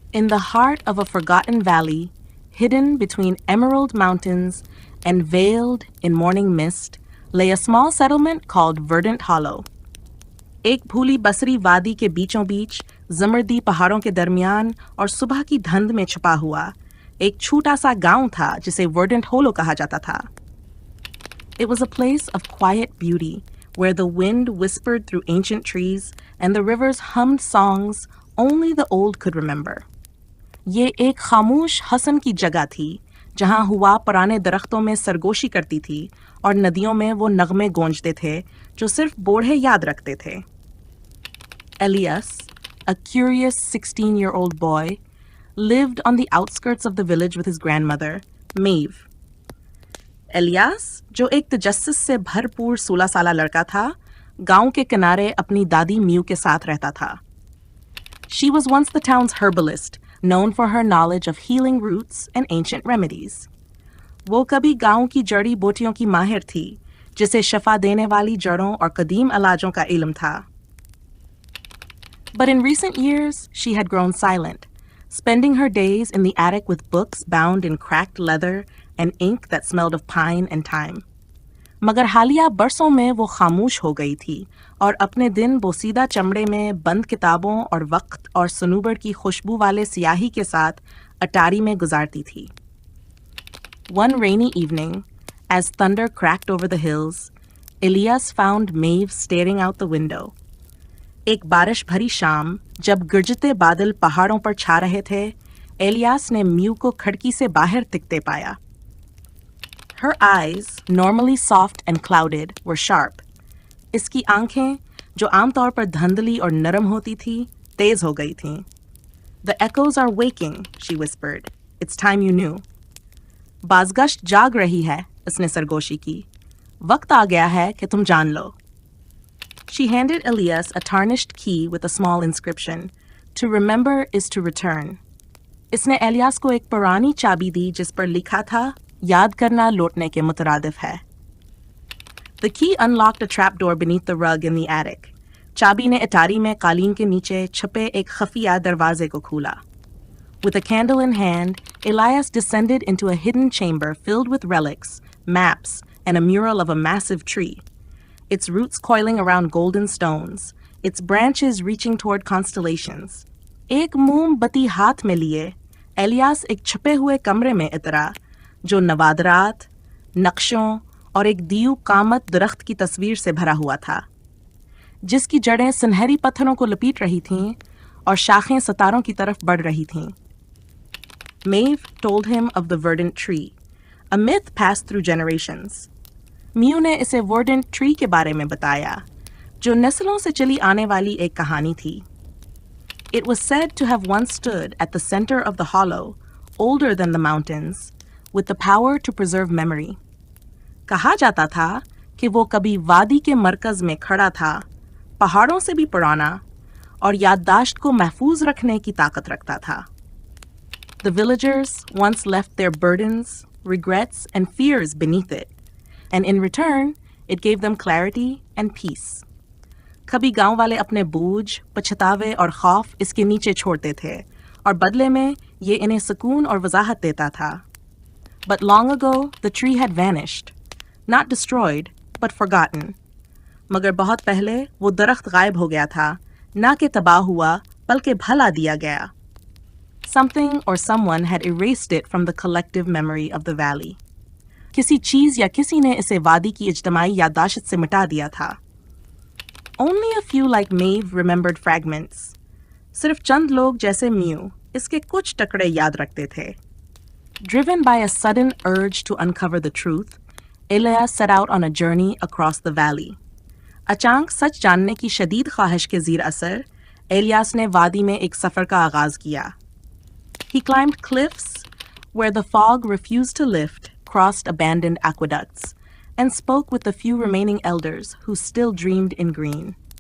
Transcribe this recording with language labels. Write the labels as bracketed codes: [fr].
[en] In the heart of a forgotten valley, hidden between emerald mountains and veiled in morning mist, lay a small settlement called Verdant Hollow. [hi] एक भूली बसरी वादी के बीचों बीच, जमर्दी पहाड़ों के दरमियान और सुबह की धुंध में छुपा हुआ एक छोटा सा गांव था जिसे वर्डेंट होलो कहा जाता था. [en] It was a place of quiet beauty, where the wind whispered through ancient trees and the rivers hummed songs only the old could remember. [hi] ये एक खामोश हसन की जगह थी, जहां हुआ पुराने दरख्तों में सरगोशी करती थी और नदियों में वो नगमे गूंजते थे जो सिर्फ बूढ़े याद रखते थे. [en] Elias, a curious 16-year-old boy, lived on the outskirts of the village with his grandmother, Maeve. [hi] Elias, जो एक तजस्सुस से भरपूर 16 साला लड़का था, गांव के किनारे अपनी दादी म्यू के साथ रहता था. [en] She was once the town's herbalist, known for her knowledge of healing roots and ancient remedies. [hi] वो कभी गांव की जड़ी बूटियों की माहिर थी, जिसे शफा देने वाली जड़ों और कदीम इलाजों का इल्म था. [en] But in recent years, she had grown silent, spending her days in the attic with books bound in cracked leather and ink that smelled of pine and thyme. [hi] मगर हालिया बरसों में वो खामोश हो गई थी और अपने दिन बोसीदा चमड़े में बंद किताबों और वक्त और सनूबर की खुशबू वाले सियाही के साथ अटारी में गुजारती थी. [en] One rainy evening, as thunder cracked over the hills, Elias found Maeve staring out the window. [hi] एक बारिश भरी शाम, जब गरजते बादल पहाड़ों पर छा रहे थे, एलियास ने म्यू को खिड़की से बाहर तिकते पाया. [en] Her eyes, normally soft and clouded, were sharp. [hi] इसकी आंखें, जो आमतौर पर धुंधली और नरम होती थी, तेज हो गई थीं. [en] The echoes are waking, she whispered. It's time you knew. [hi] बाज़गश्त जाग रही है, उसने सरगोशी की. वक्त आ गया है कि तुम जान लो. [en] She handed Elias a tarnished key with a small inscription. To remember is to return. [hi] इसने एलियास को एक पुरानी चाबी दी जिस पर लिखा था, याद करना लौटने के मुतरादिफ है. [en] The key unlocked a trapdoor beneath the rug in the attic. [hi] चाबी ने अटारी में कालीन के नीचे छुपे एक खफिया दरवाजे को खोला. [en] With a candle in hand, Elias descended into a hidden chamber filled with relics, maps, and a mural of a massive tree. Its roots coiling around golden stones, its branches reaching toward constellations. [hi] एक मोमबत्ती हाथ में लिए, alias एक छुपे हुए कमरे में उतरा, जो नवादरात, नक्शों और एक दियू कामत दरख्त की तस्वीर से भरा हुआ था, जिसकी जड़ें सुनहरी पत्थरों को लपेट रही थीं और शाखें सितारों की तरफ बढ़ रही थीं. [en] Maeve told him of the verdant tree, a myth passed through generations. [hi] Mu ने इसे वर्डेंट ट्री के बारे में बताया, जो नस्लों से चली आने वाली एक कहानी थी. [en] It was said to have once stood at the center of the hollow, older than the mountains, with the power to preserve memory. [hi] कहा जाता था कि वो कभी वादी के मरकज में खड़ा था, पहाड़ों से भी पुराना, और याददाश्त को महफूज रखने की ताकत रखता था. [en] The villagers once left their burdens, regrets, and fears beneath it. And in return, it gave them clarity and peace. [hi] कभी गांव वाले अपने बोझ, पछतावे और खौफ इसके नीचे छोड़ते थे, और बदले में ये इन्हें सुकून और वजाहत देता था. [en] But long ago, the tree had vanished, not destroyed, but forgotten. [hi] मगर बहुत पहले वो दरख्त गायब हो गया था, ना कि तबाह हुआ, बल्कि भला दिया गया. [en] Something or someone had erased it from the collective memory of the valley. [hi] किसी चीज या किसी ने इसे वादी की इज्तमाई याददाश्त से मिटा दिया था. [en] Only a few like Maeve remembered fragments. [hi] सिर्फ चंद लोग जैसे म्यू इसके कुछ टुकड़े याद रखते थे. [en] Driven by a sudden urge to uncover the truth, Elias set out on a journey across the valley. [hi] अचानक सच जानने की शदीद ख्वाहिश के ज़ीर असर, एलियास ने वादी में एक सफ़र का आगाज़ किया. [en] He climbed cliffs where the fog refused to lift, crossed abandoned aqueducts, and spoke with the few remaining elders who still dreamed in green.